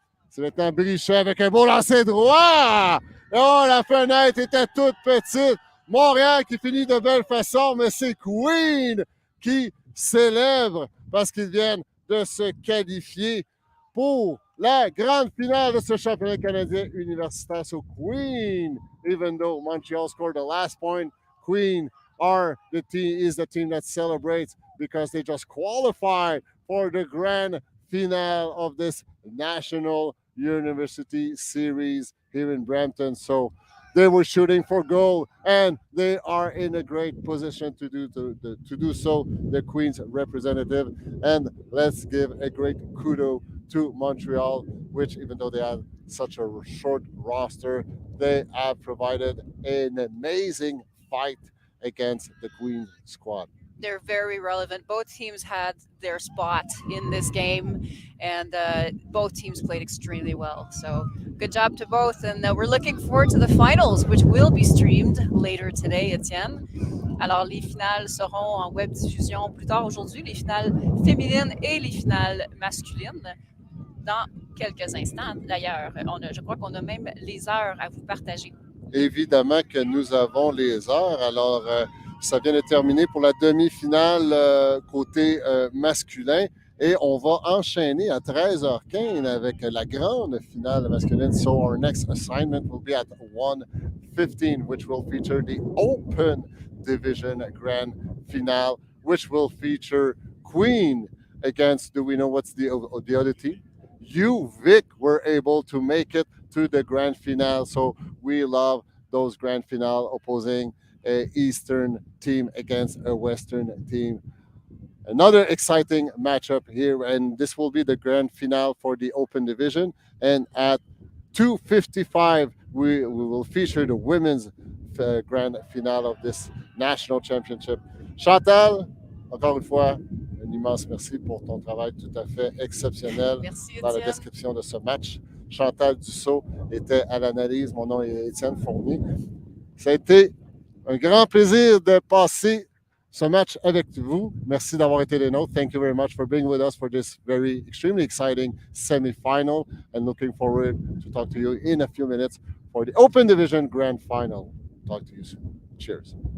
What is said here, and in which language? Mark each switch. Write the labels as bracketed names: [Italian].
[French] C'est maintenant Brichet avec un beau lancer droit. Oh, la fenêtre était toute petite. Montréal qui finit de belle façon, mais c'est Queen qui célèbre parce qu'ils viennent de se qualifier pour la grande finale de ce championnat canadien universitaire. [English] So Queen, even though Montreal scored the last point, Queen is the team that celebrates because they just qualified for the grand finale of this National University Series here in Brampton. So they were shooting for gold, and they are in a great position to do so, the Queen's representative. And let's give a great kudo to Montreal, which, even though they have such a short roster, they have provided an amazing fight against the Queen squad. They're very relevant. Both teams had their spot in this game, and both teams played extremely well. So good job to both, and we're looking forward to the finals, which will be streamed later today, Étienne. [French] Alors, les finales seront en web diffusion plus tard aujourd'hui, les finales féminines et les finales masculines, dans quelques instants. D'ailleurs, je crois qu'on a même les heures à vous partager. Évidemment que nous avons les heures. Alors, ça vient de terminer pour la demi-finale côté masculin. Et on va enchaîner à 13h15 avec la grande finale masculine. [English] So our next assignment will be at 1:15, which will feature the Open Division Grand Finale, which will feature Queen against, do we know what's the other team? CUUC were able to make it to the grand finale. So we love those grand finale opposing an Eastern team against a Western team. Another exciting matchup here, and this will be the grand finale for the Open Division. And at 2:55, we will feature the women's grand finale of this national championship. [French] Chantal, encore une fois, un immense merci pour ton travail tout à fait exceptionnel dans la description de ce match. Chantal Dussault était à l'analyse. Mon nom est Étienne Fournier. Ça a été un grand plaisir de passer ce match avec vous. Merci d'avoir été des nôtres. [English] Thank you very much for being with us for this very extremely exciting semi-final, and looking forward to talk to you in a few minutes for the Open Division Grand Final. Talk to you soon. Cheers.